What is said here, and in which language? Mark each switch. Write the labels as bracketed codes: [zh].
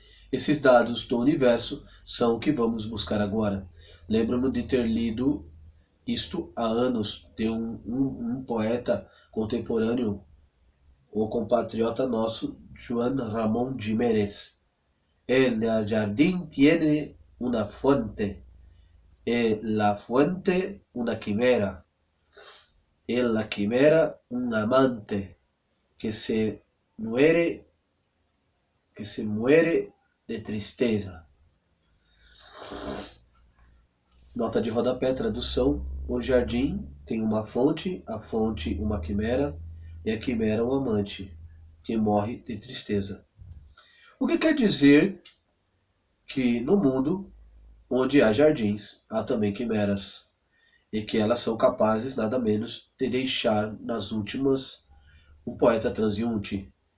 [pt] Esses dados do universo são o que vamos buscar agora. Lembro-me de ter lido isto há anos de um poeta contemporâneo, o compatriota nosso, Juan Ramón Jiménez. [es] El jardín tiene una fuente, y la fuente una quimera, y la quimera un amante que se muere de tristeza. [pt] Nota de rodapé, tradução: o jardim tem uma fonte, a fonte uma quimera, e a quimera um amante que morre de tristeza. O que quer dizer que no mundo onde há jardins, há também quimeras, e que elas são capazes nada menos de deixar nas últimas um poeta transeunte.